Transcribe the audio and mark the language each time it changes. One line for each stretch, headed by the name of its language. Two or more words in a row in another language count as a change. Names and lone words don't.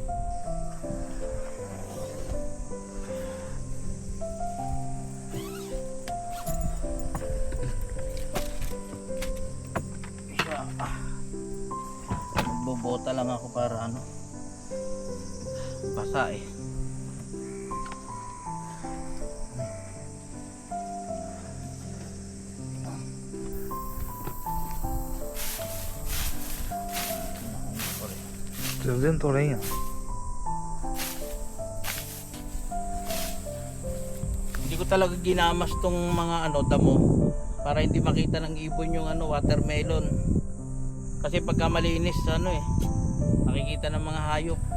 Filipino: Bobota lang ako para ano, basa eh.
Japanese: 全然取れんやん。
Filipino: Hindi ko talaga ginamas tong mga ano, damo para hindi makita ng ibon yung ano, watermelon. Kasi pagka malinis ano eh, nakikita ng mga hayop.